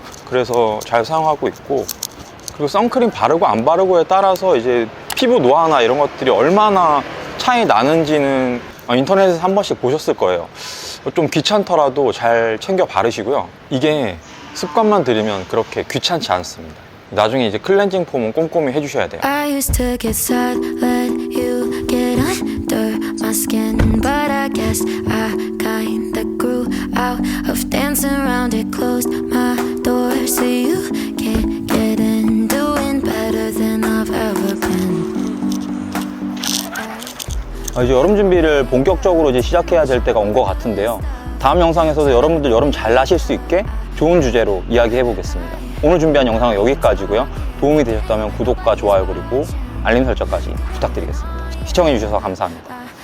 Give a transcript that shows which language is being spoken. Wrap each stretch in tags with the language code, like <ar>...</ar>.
<ko>그래서 잘 사용하고 있고, 그리고 선크림 바르고 안 바르고에 따라서 이제 피부 노화나 이런 것들이 얼마나 차이 나는지는 인터넷에서 한 번씩 보셨을 거예요. 좀 귀찮더라도 잘 챙겨 바르시고요. 이게 습관만 들이면 그렇게 귀찮지 않습니다. 나중에 이제 클렌징 폼은 꼼꼼히 해주셔야 돼요.</ko> <en>I used to get sad, let you get under my skin, but I guess I kinda grew out of dancing around it, closed my door so you can't get in, doing better than I've ever been.</en> <ko>이제 여름 준비를 본격적으로 이제 시작해야 될 때가 온 것 같은데요. 다음 영상에서도 여러분들 여름 잘 나실 수 있게 좋은 주제로 이야기해 보겠습니다. 오늘 준비한 영상은 여기까지고요. 도움이 되셨다면 구독과 좋아요 그리고 알림 설정까지 부탁드리겠습니다. 시청해 주셔서 감사합니다.</ko>